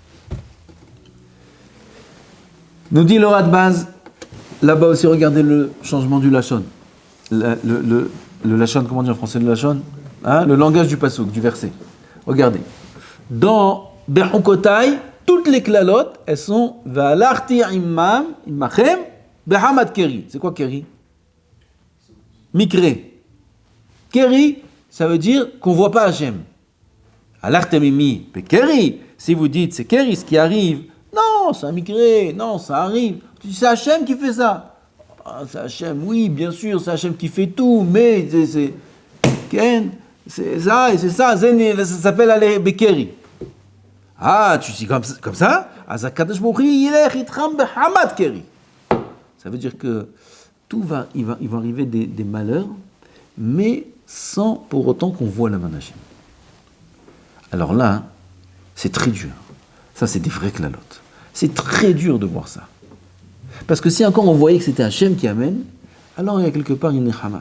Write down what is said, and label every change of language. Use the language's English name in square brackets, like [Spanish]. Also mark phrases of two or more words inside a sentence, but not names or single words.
[French] Nous dit le Radbaz, là-bas aussi, regardez le changement du Lachon. Le Lachon, comment on dit en français le Lachon? Hein, le langage du pasuk, du verset. Regardez. Dans Bechukotai, toutes les klalot, elles sont [Hebrew] והלכתי עמכם בחמת קרי. [French] C'est quoi keri? Mikre. Keri, ça veut dire qu'on ne voit pas Hachem. [Hebrew] הלכתם עמי, קרי. [French] Si vous dites c'est keri ce qui arrive, non, c'est un mikre, non, ça arrive. Tu dis c'est Hachem qui fait ça. Ah, c'est Hachem, oui, bien sûr, c'est Hachem qui fait tout, mais c'est ça, et c'est ça, ça s'appelle aller Bekeri. Ah, tu dis comme ça, [Hebrew] הקדוש ברוך הוא ילך איתם בחמת קרי. [French] Ça veut dire que il va arriver des malheurs, mais sans pour autant qu'on voit la main d'Hachem. Alors là, c'est très dur. Ça, c'est des vrais klalot. C'est très dur de voir ça. Parce que si encore on voyait que c'était Hachem qui amène, alors il y a quelque part une nechama.